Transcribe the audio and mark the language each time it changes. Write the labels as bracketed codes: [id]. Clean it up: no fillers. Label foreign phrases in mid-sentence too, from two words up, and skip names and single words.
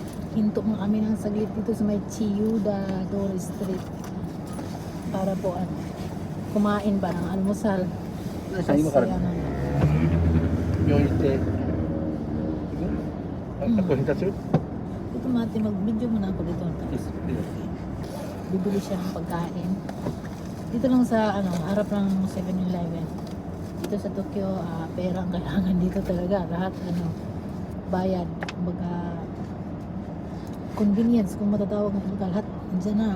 [tl] hinto mo kami ng saglit dito sa may Chiuda Dore Street para po kumain ba ng almusal. [ja] さん今から病院行って学校に立つよ [tl] Ito mati, mag-video muna ako dito. Bibili siya ng pagkain. Dito lang sa harap ng 7-Eleven. Dito sa Tokyo, pera ang kailangan dito talaga. Lahat bayad. Kumbaga convenience kung matatawag ng kumbaga lahat nandiyan na.